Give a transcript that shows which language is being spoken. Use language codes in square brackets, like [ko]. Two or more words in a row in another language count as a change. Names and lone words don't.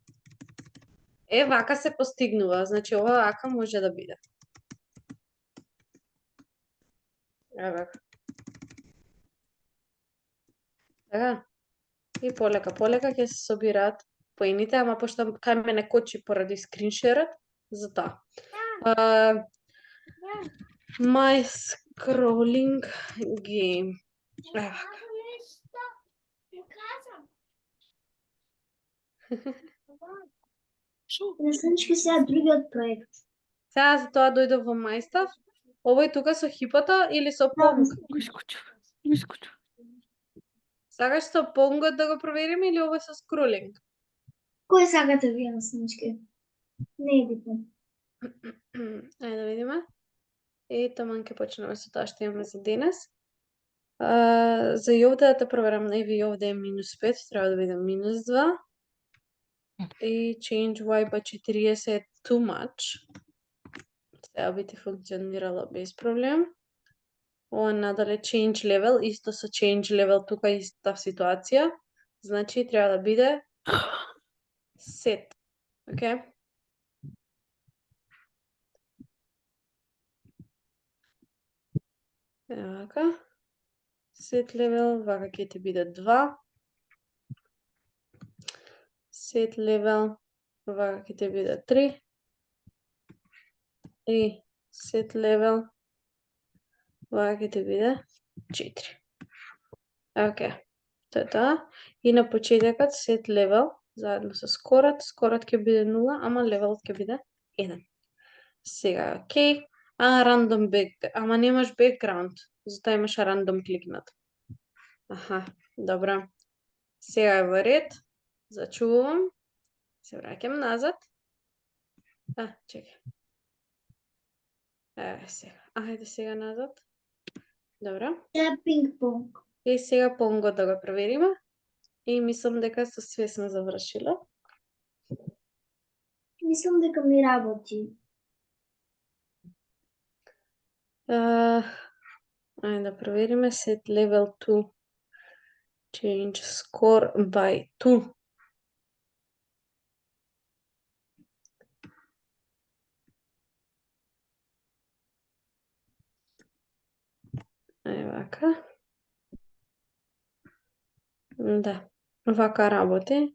[mk] Вака се постигнува, значи ова вака може да биде. Еве го. Така. И полека ќе се собираат поените, ама пошто кај мене кочи поради скриншерот, затоа. [en] My scrolling game. [mk] Еве го. Наставнички, сега другиот проект. Сега за тоа дојдов во MyStuff. Овој тука со хипото или со Понг? Искочу. Сакаш со Понгот да го провериме или овој со скролинг? Кој сакате вие, наставнички? Не е битно. Ајде да видиме. И таман ќе почнеме со тоа што имаме за денес. За и овде да те проверам, и овде е -5, треба да биде -2. [en] И change y by 40 е too much. [mk] Сега би ти функционирало без проблем. Ова надале [en] change level, [mk] исто со [en] change level, [mk] тука иста ситуација. Значи треба да биде set. Океј? Вака. [en] Set level, [mk] вака ќе ти биде 2. [en] Set level, [mk] вака ќе ти биде 3. [en] И set level, [mk] вака ќе ти биде 4. Океј. Тоа е тоа. И на почетокот [en] set level, [mk] заедно со скорот ќе биде 0, ама левелот ќе биде 1. Сега, океј. [en] Random back, [mk] ама немаш background, затоа имаш random кликнат. Аха, добро. Сега е во ред. Зачувам. Се враќам назад. Чекај. Сега. Ајде сега назад. Добро. Сега пинг-понг. И сега Понгот да го провериме. И мислам дека со све сме завршила. Мислам дека ми работи. Ајде да провериме. [en] Set level 2. Change score by 2. [mk] Вака. Да. Вака работи.